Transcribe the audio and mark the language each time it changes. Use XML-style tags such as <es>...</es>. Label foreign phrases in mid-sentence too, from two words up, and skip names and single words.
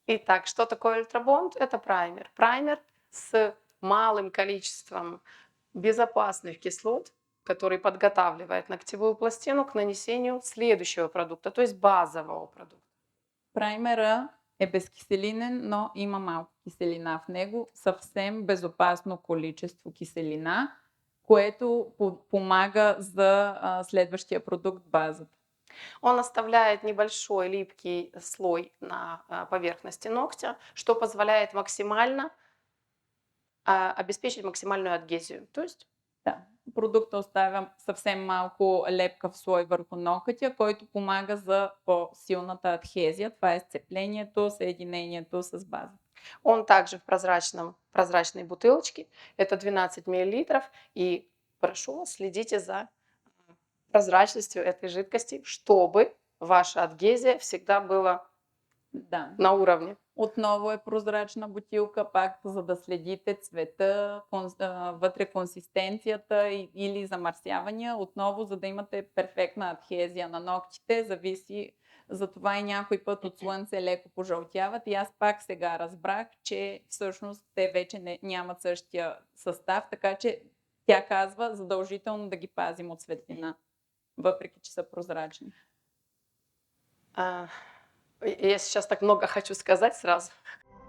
<ru>Итак, что такое ультрабонд? Это праймер. Праймер с малым количеством безопасных кислот, который подготавливает ногтевую пластину к нанесению следующего продукта, то есть базового продукта.</ru> <bg>Праймера е безкиселинен, но има малко киселина в него, съвсем безопасно количество киселина, което помага за следващия продукт базата.</bg> <ru>Он оставляет небольшой липкий слой на поверхности ногтя, что позволяет максимально обеспечить максимальную адгезию. То есть Да.</ru> <bg>Продукта оставя съвсем малко лепкав слой върху нокътя, който помага за по-силната адхезия. Това е сцеплението, съединението с базата.</bg> <ru>он также в прозрачной бутылочке. Это 12 миллилитров. И прошу вас, следите за прозрачностью этой жидкости, чтобы ваша адгезия всегда была Да. на уровне.</ru> <bg>Отново е прозрачна бутилка, пак за да следите цвета, вътре консистенцията или замърсявания. Отново, за да имате перфектна адхезия на ногтите, зависи. Затова и някой път от слънце леко пожълтяват. И аз пак сега разбрах, че всъщност те вече нямат същия състав, така че тя казва задължително да ги пазим от светлина, въпреки че са прозрачни.</bg> <ru>А, я сейчас так много хочу сказать сразу.</ru>